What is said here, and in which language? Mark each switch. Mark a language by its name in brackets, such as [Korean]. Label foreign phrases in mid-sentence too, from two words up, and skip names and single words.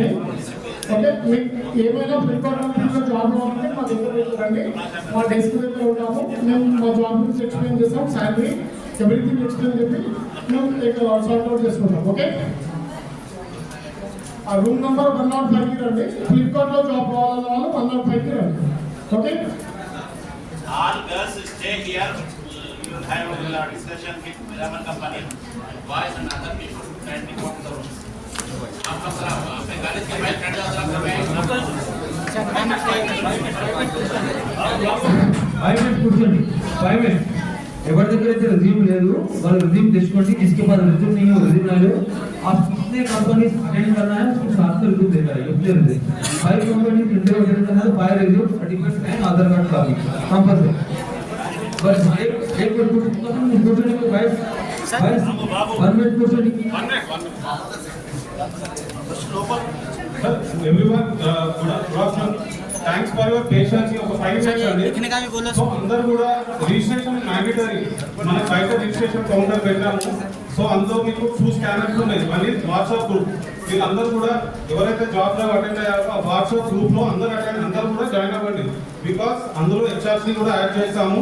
[Telugu] ఓకే, మీకు ఏమైనా ఫ్లిప్కార్ట్ కంపెనీలో జాబ్ కావాలంటే మా దగ్గర పెట్టండి. మా డెస్క్ దగ్గర ఉంటాము. మేము మా జాబ్ గురించి ఎక్స్ప్లెయిన్ చేస్తాం, [English] salary everything explain [Telugu] చెప్పి మేము సార్ట్అవుట్ చేసుకుంటాం. ఓకే, ఆ [English] room number [Telugu] 105కి రండి. ఫ్లిప్కార్ట్లో జాబ్ కావాలన్న వాళ్ళు 105కి రండి. ఓకే, [English] All girls stay here. You will have a discussion with Miraman company. Boys and other people can report the rooms. [Hindi] आपका सलाम. अपने कॉलेज के भाई फ्रेंड का सलाम करवाएं. [Telugu] 5 minutes కూర్చోండి. 5 minutes. ఎవరి దగ్గర అయితే రెజ్యూమ్ లేదు వాళ్ళు రెజ్యూమ్ తెచ్చుకోండి. [Hindi] जिसके पास रेज्यूम नहीं है वो रेज्यूम ला लो. आप कितने [English] companies attend [Hindi] करना है उसको साथ में रेज्यूम देना है. ये रेज्यूम 5 [English] companies interview [Hindi] अटेंड करना है. 5 रेज्यूम, [English] certificate and Aadhaar card copy compulsory. [Hindi] बस एक मिनट కూర్చోండి. [Telugu] 1 minute కూర్చోండి. [English] Everyone, good afternoon. Thanks for your patience. [Telugu] ఒక 5 minutes అండి. సో అందరూ కూడా [English] registration mandatory. [Telugu] మన బయట [English] registration counter [Telugu] పెట్టాము. సో అందులో మీకు 2 స్కానర్స్ ఉన్నాయి. [English] one is WhatsApp group. [Telugu] వీళ్ళందరూ కూడా ఎవరైతే జాబ్ లో అటెండ్ అయ్యారో ఆ [English] WhatsApp group [Telugu] లో అందరూ కూడా జాయిన్ అవ్వండి. బికాస్ అందులో హెచ్ఆర్సీ కూడా యాడ్ చేస్తాము.